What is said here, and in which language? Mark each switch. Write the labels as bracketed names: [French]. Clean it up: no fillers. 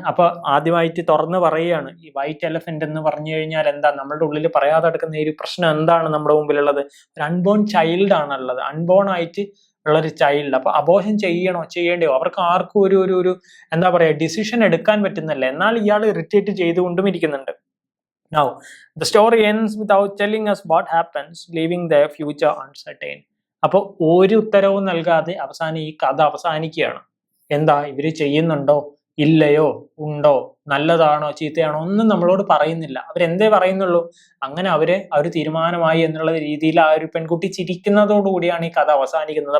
[Malayalam] അപ്പൊ ആദ്യമായിട്ട് തുറന്ന് പറയുകയാണ്, ഈ വൈറ്റ് എലഫന്റ് എന്ന് പറഞ്ഞു കഴിഞ്ഞാൽ എന്താ, നമ്മളുടെ ഉള്ളിൽ പറയാതെ കിടക്കുന്ന ഈ ഒരു പ്രശ്നം എന്താണ് നമ്മുടെ മുമ്പിലുള്ളത്? ഒരു അൺബോൺ ചൈൽഡ് ആണുള്ളത്. അൺബോൺ ആയിട്ട് ഉള്ളൊരു ചൈൽഡ്. അപ്പൊ അബോർഷൻ ചെയ്യണോ ചെയ്യേണ്ടയോ അവർക്ക് ആർക്കും ഒരു എന്താ പറയാ ഡിസിഷൻ എടുക്കാൻ പറ്റുന്നില്ല. എന്നാൽ ഇയാൾ ഇറിറ്റേറ്റ് ചെയ്തുകൊണ്ടും ഇരിക്കുന്നുണ്ട്. [English] Now, the story ends without telling us what happens, leaving their future uncertain. [Malayalam] അപ്പോൾ ഒരു ഉത്തരവും നൽകാതെ അവസാനം ഈ കഥ അവസാനിക്കുകയാണ്. എന്താ ഇവര് ചെയ്യുന്നുണ്ടോ ഇല്ലയോ ഉണ്ടോ നല്ലതാണോ ചീത്തയാണോ ഒന്നും നമ്മളോട് പറയുന്നില്ല. അവരെന്തേ പറയുന്നുള്ളൂ, അങ്ങനെ ആ ഒരു തീരുമാനമായി എന്നുള്ള രീതിയിൽ ആ ഒരു പെൺകുട്ടി ചിരിക്കുന്നതോടുകൂടിയാണ് ഈ കഥ അവസാനിക്കുന്നത്.